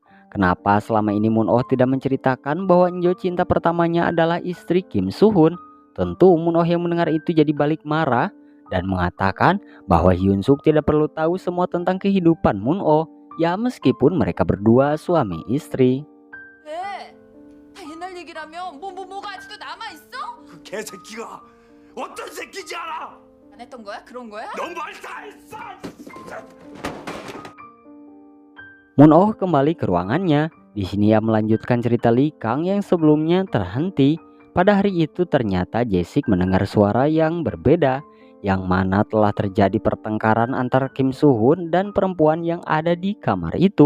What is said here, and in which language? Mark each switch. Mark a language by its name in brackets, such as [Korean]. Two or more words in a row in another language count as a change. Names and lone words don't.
[Indonesian] Kenapa selama ini Moon Oh tidak menceritakan bahwa Injo cinta pertamanya adalah istri Kim Soo Hoon? Tentu Moon Oh yang mendengar itu jadi balik marah dan mengatakan bahwa Hyun Suk tidak perlu tahu semua tentang kehidupan Moon Oh. Ya meskipun mereka berdua suami istri. [Korean] 왜? 다 옛날 얘기라며 뭐가 아직도 남아있어? 그 개새끼가 어떤 새끼인지 알아? 안 했던 거야? 그런 거야? 너 뭘 다 했어? [Indonesian] Moon-oh kembali ke ruangannya. Di sini ia melanjutkan cerita Lee Kang yang sebelumnya terhenti. Pada hari itu ternyata Jae-sik mendengar suara yang berbeda, yang mana telah terjadi pertengkaran antara Kim Soo-hun dan perempuan yang ada di kamar itu.